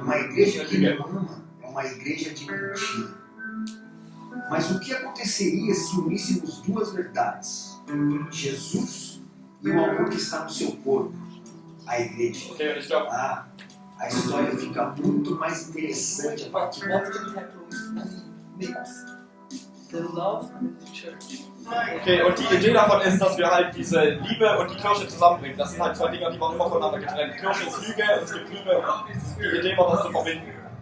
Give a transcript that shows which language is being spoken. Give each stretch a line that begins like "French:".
Portuguese: Uma igreja que não ama é uma igreja de mentira. Mas o que aconteceria se uníssemos duas verdades? Jesus e o amor que está no seu corpo, a igreja.
German: Okay, und ich glaube,
Portuguese: A história fica muito mais interessante a partir
English: What can happen? Mix the love and the church.
German: okay, und die Idee davon ist, dass wir halt diese Liebe und die Kirche zusammenbringen. Das sind halt zwei Dinge, die waren immer voneinander getrennt. Kirche ist Lüge, es gibt Liebe und die Idee war, das zu verbinden.